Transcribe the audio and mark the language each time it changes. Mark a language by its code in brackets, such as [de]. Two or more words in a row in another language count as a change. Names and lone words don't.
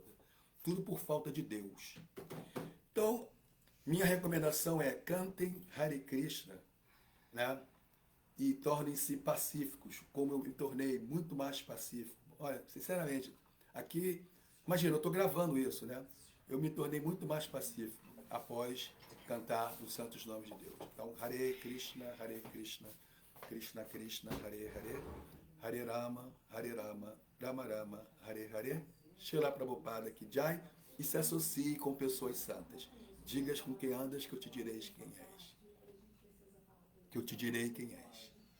[pt] Tudo por falta de Deus. Então, minha recomendação é cantem [sa] हरे कृष्ण, [pt] né? E tornem-se pacíficos, como eu me tornei muito mais pacífico. Olha, sinceramente, aqui, imagina, eu estou gravando isso, né? Eu me tornei muito mais pacífico após cantar os santos nomes de Deus. Então, [sa] हरे कृष्ण, हरे कृष्ण, कृष्ण कृष्ण, हरे हरे, हरे राम, हरे राम, राम राम, हरे हरे, श्रील प्रभुपाद की जय, [pt] e se associe com pessoas santas. Digas com quem andas que eu te direi quem és. Que eu te direi quem és.